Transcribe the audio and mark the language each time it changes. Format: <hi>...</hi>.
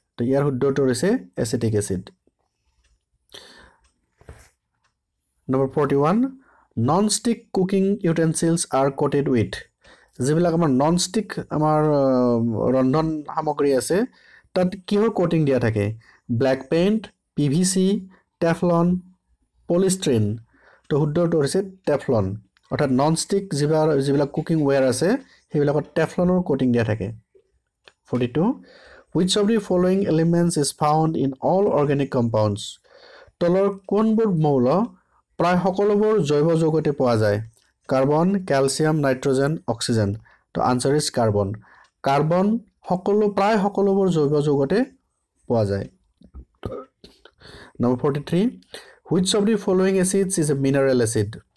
<as>তো ইয়াৰ শুদ্ধ উত্তৰ হৈছে acetic acid.</as> <en>Number 41, non-stick cooking utensils are coated with,</en> <as>যিবিলাক আমাৰ non-stick আমাৰ ৰন্ধন সামগ্ৰী আছে তাত কিহৰ কোটিং দিয়া থাকে? Black paint, PVC, Teflon, পলিষ্ট্ৰিন। তো শুদ্ধ উত্তৰ হৈছে টেফলন, অৰ্থাৎ নন-ষ্টিক যিবিলাক কুকিং ৱেৰ আছে সেইবিলাকত টেফলনৰ কোটিং দিয়া থাকে।</as> <en>42, which of the following elements is found in all organic compounds?</en> <as>তলৰ কোনবোৰ মৌল প্ৰায় সকলোবোৰ জৈৱ যৌগতে পোৱা যায়? Carbon, calcium, nitrogen, oxygen.</as> <en>তো answer is carbon.</en> <as>কাৰ্বন প্ৰায় সকলোবোৰ জৈৱ যৌগতে পোৱা যায়।</as> <en>Number 43, which of the following acids is a mineral acid?</en>